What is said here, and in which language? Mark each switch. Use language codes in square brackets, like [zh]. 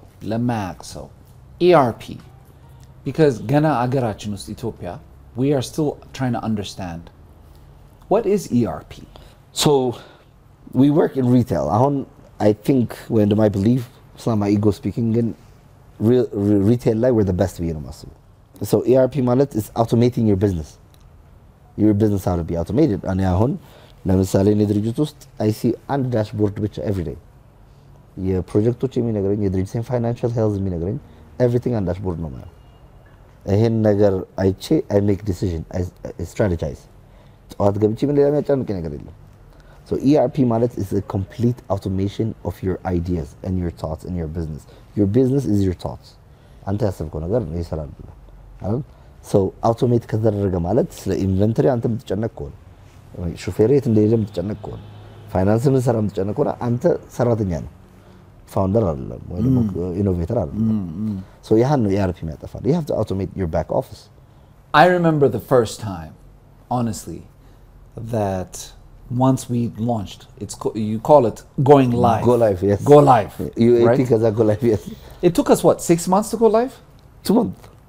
[am] ለማያቅሰው [en] ERP because [am] ገና አገራችን ውስጥ ኢትዮጵያ [en] we are still trying to understand what is ERP. So we work in retail. I think when I believe it's not my ego speaking in retail like we're the best we know. So ERP [am] ማለት [en] is automating your business. Your business how to be automated. And [am] ለምሳሌ እኔ ድርጅት ውስጥ [en] I see [am] አንድ ዳሽቦርድ ብቻ [en] every day. [am] የፕሮጀክቶች የሚነግረኝ የድርጅቴን ፋይናንሻል ሄልዝ የሚነግረኝ [en] everything on dashboard [am] ነው ማለት ይሄን ነገር አይቼ [en] I make decision I strategize [am] ጠዋት ገብቼ ምን ሌላ የሚያጨንቅ ነገር የለም. [en] So ERP [am] ማለት [en] is a complete automation of your ideas and your thoughts in your business. Your business is your thoughts. [am] አንተ ያሰብከው ነገር ነው ይሰራል አይደል? [en] So automate [am] ከተደረገ ማለት ስለ ኢንቨንተሪ አንተ የምትጨነቅ ከሆነ ሹፌር የት እንደሄደ የምትጨነቅ ከሆነ ፋይናንስ ምን ሰራ የምትጨነቅ ከሆነ አንተ ሰራተኛ ነው founder አይደለም ወይ ደግሞ ኢኖቬተር አይደለም. [en] So [am] ያህን ነው ERP የሚያጠፋል. [en] You have to automate your back office. I remember the first time honestly that once we launched you call it going live. Go live, yes. Go live. UAT kaza go live, yes. It took us what 6 months to go live? 2 months.